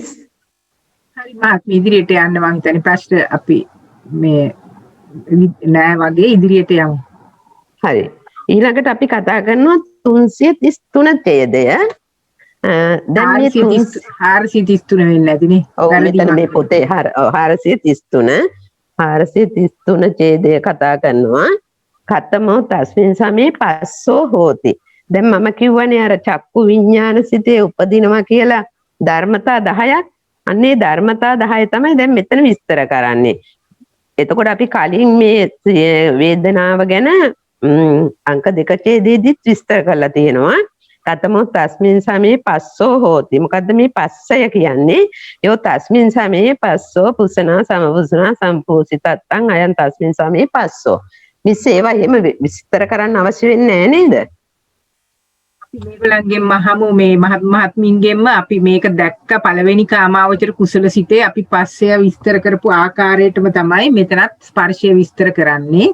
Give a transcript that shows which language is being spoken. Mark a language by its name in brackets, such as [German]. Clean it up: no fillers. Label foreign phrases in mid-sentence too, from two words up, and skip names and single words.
[Sinhala] හරි මාත් ඉදිරියට යන්න මම හිතන්නේ ප්‍රශ්න අපි මේ නෑ වගේ ඉදිරියට යමු. හරි. ඊළඟට අපි කතා කරනවා 333 ඡේදය. දැන් මේ 433 වෙන්නේ නැතිනේ. ඔව් මෙතන මේ පොතේ 433 ඡේදය කතා කරනවා. [Pali] කතමෝ තස්මින් සමේ පස්සෝ හෝති. [Sinhala] දැන් මම කිව්වනේ අර චක්කු විඥාන සිතේ උපදිනවා කියලා ධර්මතා 10ක්. අන්නේ ධර්මතා 10 තමයි දැන් මෙතන විස්තර කරන්නේ. එතකොට අපි කලින් මේ වේදනාව ගැන අංක 2 ඡේදයේදීත් විස්තර කරලා තියෙනවා. [Pali] කතමෝ තස්මින් සමේ පස්සෝ හෝති. [Sinhala] මොකද්ද මේ පස්සය කියන්නේ? [Pali] යෝ තස්මින් සමේ පස්සෝ පුසනා සමපුසනා සම්පෝසිතත්තං අයං තස්මින් සමේ පස්සෝ. [Sinhala] මිස් ඒවා එහෙම විස්තර කරන්න අවශ්‍ය වෙන්නේ නැහැ නේද? මේගොල්ලන්ගෙන් මහමු මේ මහත්මින්ගෙන්ම අපි මේක දැක්ක පළවෙනි කාමාවචර කුසල සිතේ අපි පස්සය විස්තර කරපු ආකාරයටම තමයි මෙතනත් ස්පර්ශය විස්තර කරන්නේ.